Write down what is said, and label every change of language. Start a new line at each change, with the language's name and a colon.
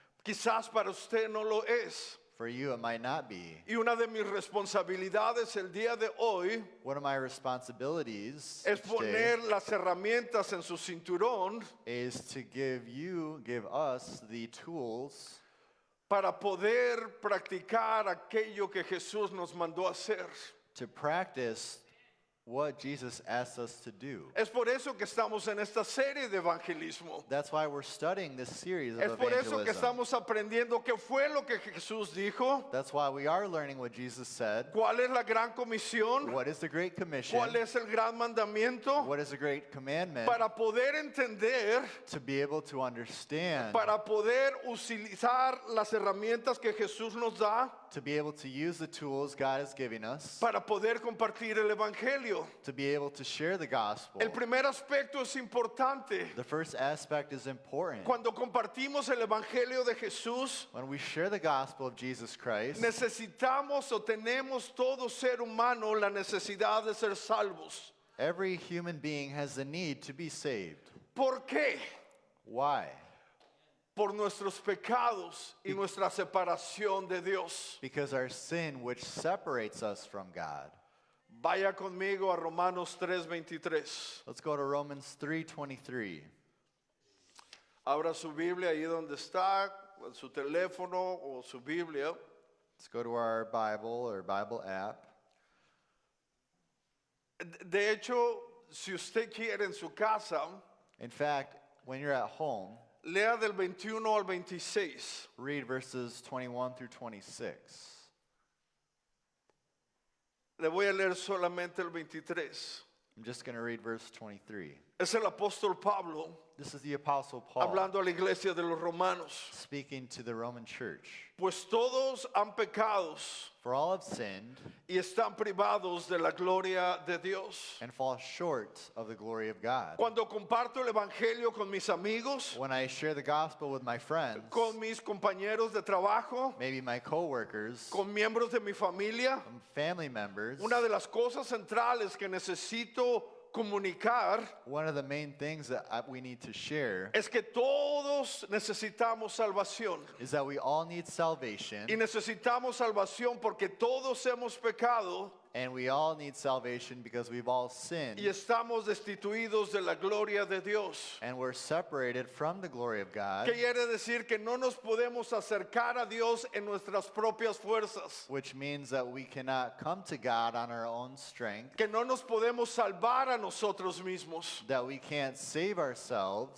Spanish: quizás para usted no lo es.
English: for you it might not be.
Spanish: Y una de mis responsabilidades el día de hoy
English: One of my responsibilities
Spanish: es
English: each day
Spanish: poner las herramientas en su cinturón
English: is to give us the tools
Spanish: para poder practicar aquello que Jesús nos mandó hacer.
English: to practice what Jesus asked us to do.
Spanish: Es por eso que estamos en esta serie de evangelismo.
English: That's why we're studying this series of
Spanish: Es por eso que
English: evangelism.
Spanish: estamos aprendiendo qué fue lo que Jesús dijo,
English: That's why we are learning what Jesus said.
Spanish: cuál es la gran comisión,
English: What is the Great Commission?
Spanish: cuál es el gran mandamiento,
English: What is the Great Commandment?
Spanish: para poder entender,
English: To be able to understand,
Spanish: para poder utilizar las herramientas que Jesús nos da,
English: to be able to use the tools God is giving us,
Spanish: para poder compartir el evangelio.
English: to be able to share the gospel.
Spanish: El primer aspecto es importante.
English: The first aspect is important.
Spanish: Cuando compartimos el evangelio de Jesús,
English: When we share the gospel of Jesus Christ,
Spanish: necesitamos o tenemos todo ser humano la necesidad de ser salvos.
English: every human being has the need to be saved.
Spanish: ¿Por qué?
English: Why?
Spanish: Por nuestros pecados y nuestra separación de Dios.
English: Because our sin, which separates us from God.
Spanish: Vaya conmigo a Romanos 3:23.
English: Let's go to Romans 3:23.
Spanish: Abra su Biblia ahí donde está, en su teléfono o su Biblia.
English: Let's go to our Bible or Bible app.
Spanish: De hecho, si usted quiere en su casa,
English: In fact, when you're at home,
Spanish: lea del 21 al 26.
English: read verses 21 through 26.
Spanish: Le voy a leer solamente el 23.
English: I'm just going to read verse 23.
Spanish: Es el apóstol Pablo
English: This is the Apostle Paul
Spanish: hablando a la iglesia de los romanos.
English: speaking to the Roman church.
Spanish: Pues todos han pecado
English: For all have sinned
Spanish: y están privados de la gloria de Dios.
English: and fall short of the glory of God.
Spanish: Cuando comparto el evangelio con mis amigos,
English: When I share the gospel with my friends,
Spanish: con mis compañeros de trabajo,
English: maybe my coworkers,
Spanish: con miembros de mi familia,
English: family members,
Spanish: una de las cosas centrales que necesito comunicar
English: one of the main things that we need to share
Spanish: es que todos necesitamos salvación.
English: is that we all need salvation,
Spanish: Y necesitamos salvación porque todos hemos pecado
English: And we all need salvation because we've all sinned.
Spanish: y estamos destituidos de la gloria de Dios.
English: And we're separated from the glory of God,
Spanish: ¿Qué quiere decir? Que no nos podemos acercar a Dios en nuestras propias fuerzas.
English: which means that we cannot come to God on our own strength,
Spanish: Que no nos podemos salvar a nosotros mismos.
English: that we can't save ourselves,